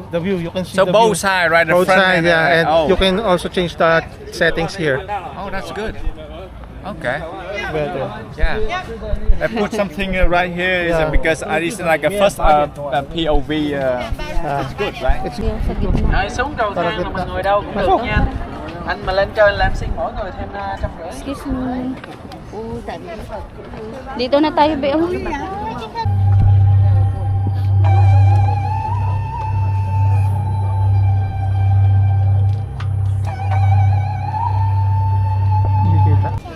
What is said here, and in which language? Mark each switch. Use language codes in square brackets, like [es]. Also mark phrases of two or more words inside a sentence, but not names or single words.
[en] the view. You can see So the both view. side, right? The Both front sides, and yeah, and oh. you can also change the settings here. Oh, that's good. Okay. Better. Yeah. I put something right here is Yeah. because it's like a first POV. It's good, right? It's [tl] Yung sa gitna. [vi] Rồi xuống cầu Para thang mà kita- mình ngồi đâu cũng được Pasok. nha. Anh mà lên chơi làm xin mỗi người thêm 150. [en] Excuse me. [tl] Dito na tayo, Beo. Hindi kita.